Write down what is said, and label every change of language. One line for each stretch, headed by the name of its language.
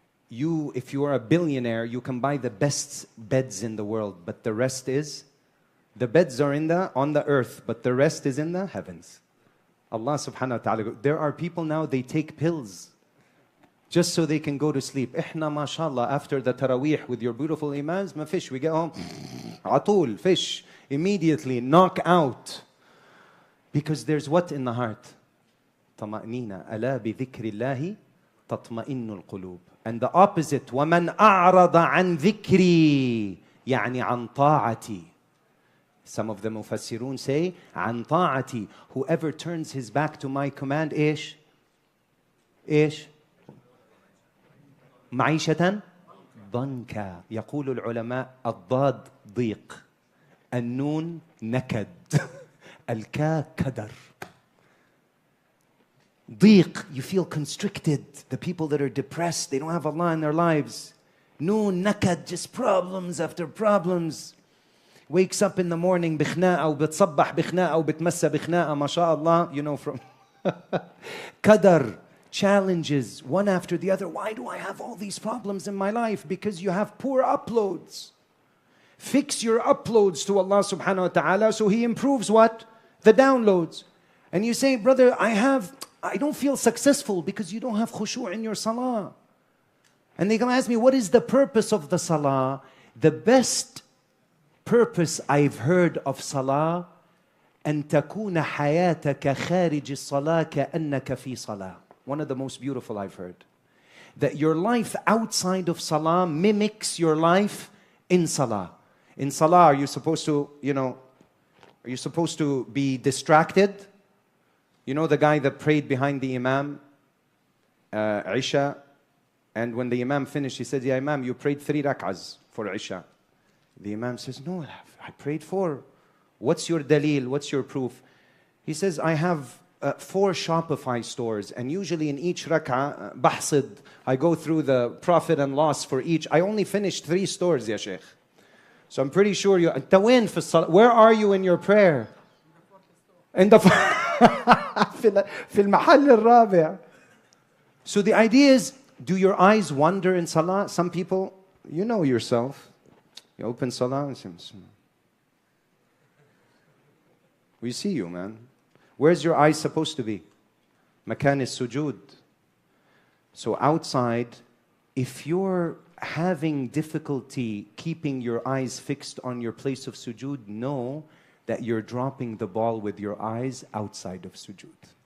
English: If you are a billionaire, you can buy the best beds in the world, but the rest is, the beds are on the earth, but the rest is in the heavens. Allah subhanahu wa ta'ala, there are people now, they take pills just so they can go to sleep.
Arabic: إحنا ما شاء الله
English: after the Taraweeh with your beautiful imams, ما fish. We get home,
Arabic: عطول,
English: fish, immediately, knock out. Because there's what in the heart?
Arabic: طمأنينة ألا بذكر الله تطمئن القلوب.
English: And the opposite,
Arabic: ومن أعرض عن ذكري يعني عن طاعتي.
English: Some of the mufassirun say
Arabic: عن طاعتي.
English: Whoever turns his back to my command
Arabic: إيش؟ إيش؟ معيشة ضنكا. يقول العلماء الضاد ضيق، النون نكد، الكا كدر.
English: ضيق, you feel constricted. The people that are depressed, they don't have Allah in their lives. Noon, nakad, just problems after problems. Wakes up in the morning
Arabic: بخناقة وبتصبح بخناقة وبتمسى بخناقة ما شاء الله,
English: you know, from Qadar, challenges one after the other. Why do I have all these problems in my life? Because you have poor uploads. Fix your uploads to Allah subhanahu wa ta'ala so He improves what? The downloads. And you say, brother, I don't feel successful because you don't have khushu' in your salah. And they come ask me, what is the purpose of the salah? The best purpose I've heard of salah,
Arabic: أن تكون حياتك خارج الصلاة كأنك في صلاة.
English: One of the most beautiful I've heard. That your life outside of salah mimics your life in salah. In salah, are you supposed to, are you supposed to be distracted? You know the guy that prayed behind the Imam, Isha, and when the Imam finished, he said, "Ya Imam, you prayed 3 rak'ahs for Isha." The Imam says, "No, I prayed 4. What's your dalil? What's your proof?" He says, "I have 4 Shopify stores, and usually in each rak'ah, bahsid, I go through the profit and loss for each. I only finished 3 stores, ya Sheikh. So I'm pretty sure you, where are you in your prayer?" In the
Arabic: في المحل الرابع.
English: So the idea is, do your eyes wander in salah? Some people, you know yourself. You open salah and say, we see you, man. Where's your eyes supposed to be? Makan is sujud. So outside, if you're having difficulty keeping your eyes fixed on your place of sujud, know that you're dropping the ball with your eyes outside of sujud.